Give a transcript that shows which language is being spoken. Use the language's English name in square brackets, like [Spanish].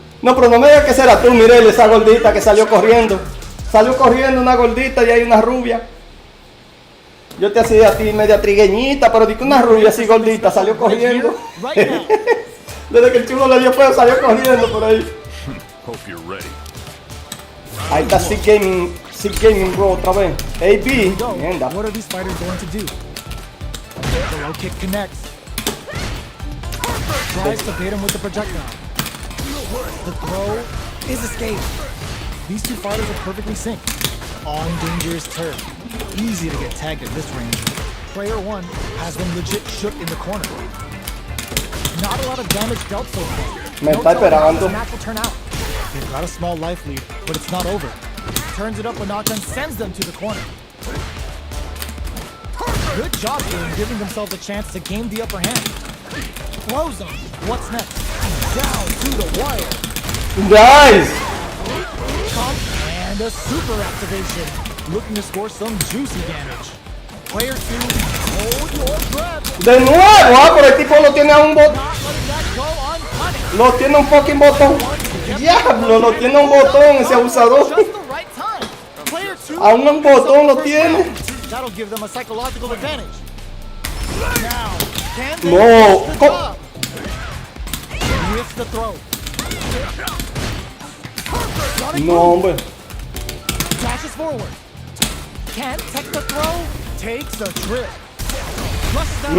[Spanish] No, pero no me digas que será tú, Mireli, esa gordita que salió corriendo. Salió corriendo una gordita y hay una rubia. Yo te hacía a ti media trigueñita, pero di que una rubia así gordita salió corriendo. Desde que el chulo le dio fuego salió corriendo por ahí. Ahí está Sigueme bro, otra vez. AB. Mierda. [English] What are these fighters going to do? The low kick connects. Tries to bait him with the projectile. The throw is escaped. These two fighters are perfectly synced. On dangerous turf. Easy to get tagged at this range. Player 1 has been legit shook in the corner. Not a lot of damage dealt so far. [Spanish] Me está esperando. [English] The match will turn out. They've got a small life lead, but it's not over. Turns it up a notch and sends them to the corner. Good job game, giving themselves a chance to gain the upper hand. Throws them. What's next? Down to the wire. Nice. And a super activation. Looking to score some juicy damage. Player 2, hold your breath. [Spanish] De nuevo, pero el tipo lo tiene a un botón. [English] Not letting that go unpunished. [Spanish] Lo tiene un fucking botón. Diablo, lo tiene un botón ese abusador. [English] Just the right time. Player 2, [Spanish] A un botón lo tiene. [English] that'll give them a psychological advantage. Now, can they [Spanish] No. [English] finish the job? With the throw. Running [Spanish] No, [English] move. [Spanish] hombre. [English] Dashes forward. Can't take the throw. Takes the trip. Rushes down.